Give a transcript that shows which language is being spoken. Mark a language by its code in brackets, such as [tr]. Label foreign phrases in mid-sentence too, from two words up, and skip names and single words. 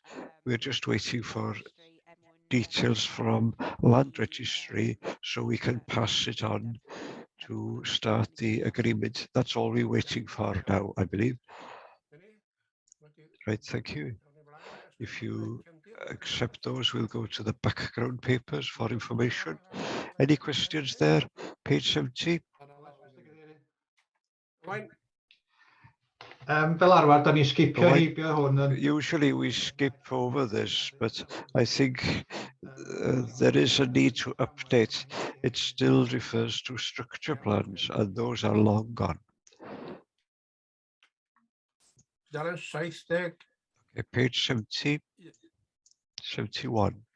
[en] We're just waiting for details from land registry so we can pass it on to start the agreement. That's all we're waiting for now, I believe. Right, thank you. If you accept those, we'll go to the background papers for information. Any questions there? Page 70. [cy] Fel arfer, da ni'n sgipio heibio hwn yn... [en] Usually we skip over this, but I think there is a need to update. It still refers to structure plans, and those are long gone. Okay, page 70, 71.